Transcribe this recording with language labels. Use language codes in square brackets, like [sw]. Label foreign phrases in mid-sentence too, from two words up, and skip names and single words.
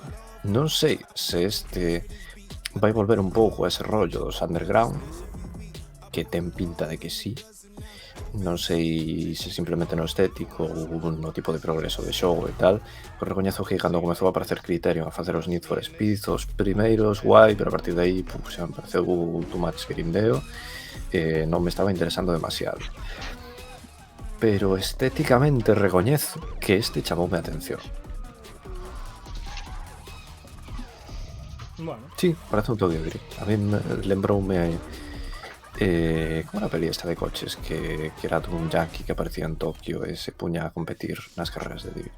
[gl] Non sei se este vai volver un pouco a ese rollo dos underground, que ten pinta de que sí. Non sei se simplemente no estético ou no tipo de progreso de xogo e tal, pero recoñezo que cando comezou a aparecer Criterion a facer os Need for Speed, os primeiros, guai, pero a partir de aí xa me pareceu [en] too much [gl] grindeo, non me estaba interesando demasiado. Pero estéticamente recoñezo que este chamoume a atención. Bueno. Sí, parece un toque gris. A mí lembroume como era a peli esta de coches que era todo un yankee que aparecía en Tokio e se puña a competir nas carreras de Drift.